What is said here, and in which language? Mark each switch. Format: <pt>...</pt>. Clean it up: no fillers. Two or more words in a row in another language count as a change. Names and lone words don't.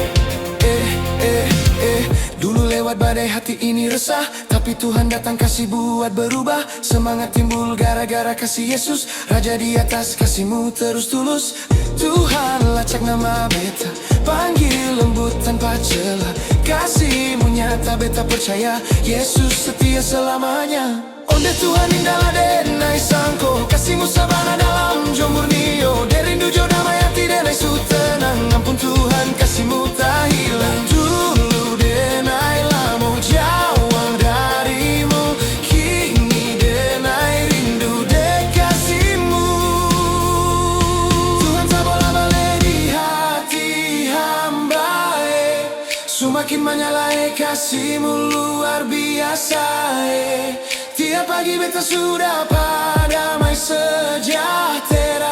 <id>Dulu lewat badai hati ini resah, tapi Tuhan datang kasih buat berubah. Semangat timbul gara-gara kasih Yesus. Raja di atas, kasihmu terus tulus. Tuhan lacak nama beta, panggil lembut tanpa celah. Kasihmu nyata, beta percaya Yesus setia selamanya.</id> <min>Onde Tuhan indahlah denai sangko. Kasihmu sabana dalam jomurnio. Derindu jo damai hati denai su tenang.</min> <id>Ampun Tuhan, kasihmu tak hilang.</id> <min>Dulu denai lamo jauh darimu. Kini denai rindu dek kasihmu.</min> <id>Tuhan tak boleh balik di hati hamba. Semakin menyala kasihmu luar biasa. Tiap pagi beta sudah damai sejahtera.</id>